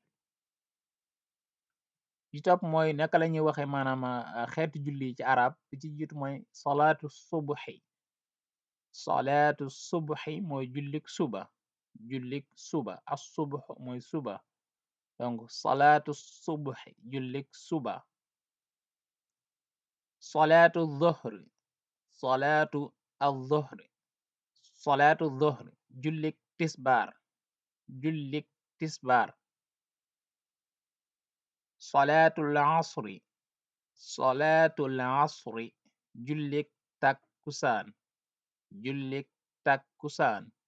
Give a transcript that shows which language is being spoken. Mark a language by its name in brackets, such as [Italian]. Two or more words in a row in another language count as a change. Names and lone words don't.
[Wolof] ci topp mooy naka la ñuy waxe maanaam xeetu julli ci arab bi ci jiitu mooy [Arabic] صلاة الصبح [Wolof] mooy jullik suba [Arabic] الصبح [Wolof] mooy suba donc [Arabic] صلاة الصبح [Wolof] jullik suba [Arabic] صلاة الظهر صلاة الظهر صلاة الظهر [Wolof] jullik tisbaar jullik tisbaar [Arabic] صلاة العصر صلاة العصر [Wolof] jullik takkusaan jullik takkusaan